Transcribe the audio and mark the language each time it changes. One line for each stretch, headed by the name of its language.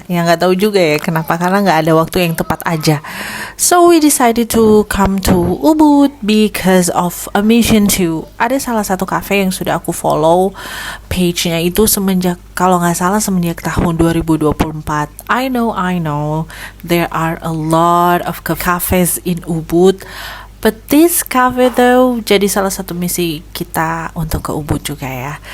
Indonesian: Ya nggak tahu juga ya kenapa, karena nggak ada waktu yang tepat aja.
English: So we decided to come to Ubud because of a mission too.
Indonesian: Ada salah satu cafe yang sudah aku follow page-nya itu semenjak, kalau nggak salah semenjak tahun 2024.
English: I know, there are a lot of cafes in Ubud. But this cafe though
Indonesian: jadi salah satu misi kita untuk ke Ubud juga ya.